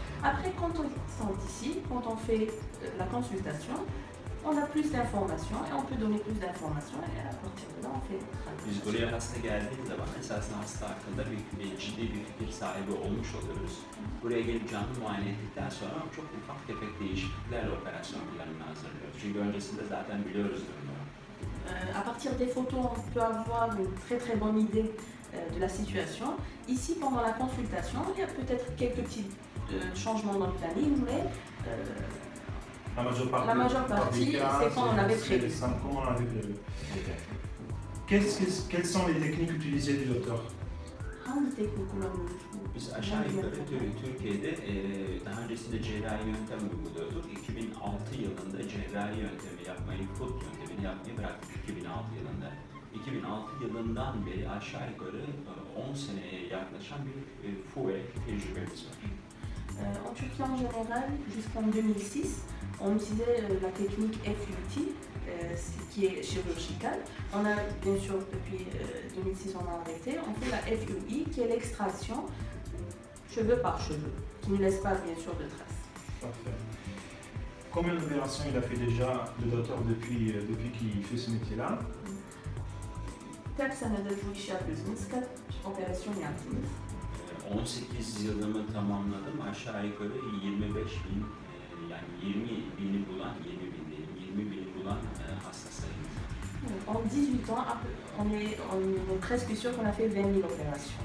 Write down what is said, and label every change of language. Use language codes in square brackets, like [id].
[fr] Après, quand on est ici, quand on fait la consultation, on a plus d'informations et on peut donner plus d'informations et à partir de là on fait notre [tr] Biz [fr] analyse. [tr] buraya hasta geldiği zaman esasında hasta hakkında ciddi bir fikir sahibi olmuş oluyoruz. Buraya gelip canlı muayene ettikten sonra çok ufak tefek değişikliklerle operasyon planını hazırlıyoruz. Çünkü öncesinde zaten biliyoruz durumları. [fr] À partir des photos, on peut avoir une très très bonne idée de la situation. Ici, pendant la consultation, il y a peut-être quelques petits changements dans le planning, mais La majeure partie, c'est quand on avait prévu. Les 5 ans, on avait prévu. Quelles sont les techniques utilisées du docteur? [tr] Hangi teknik kullanıyoruz? Biz aşağı yukarı Türkiye'de daha öncesinde cerrahi yöntem uyguluyorduk. 2006 yılında cerrahi yöntemi yapmayı, foot yöntemini yapmayı bıraktık 2006 yılında. 2006 yılından beri aşağı yukarı 10 seneye yaklaşan bir FUE tecrübemiz var. [fr] En Turquie en général, jusqu'en 2006, on utilisait la technique FUT, qui est chirurgicale. On a bien sûr depuis 2006 on a arrêté. On fait la FUI, qui est l'extraction cheveu par cheveu, qui ne laisse pas bien sûr de traces. Parfait. Combien d'opérations il a fait déjà le docteur depuis qu'il fait ce métier-là? [tr] Kaç senedir bu işi yapıyorsunuz? Kaç operasyon yaptınız? 18 yılımı tamamladım. Aşağı yukarı 25 bin, yani 20 bini bulan, 20 bini bulan hasta sayımız. [fr] En 18 ans, on est presque sûr qu'on a fait 20 000 opérations.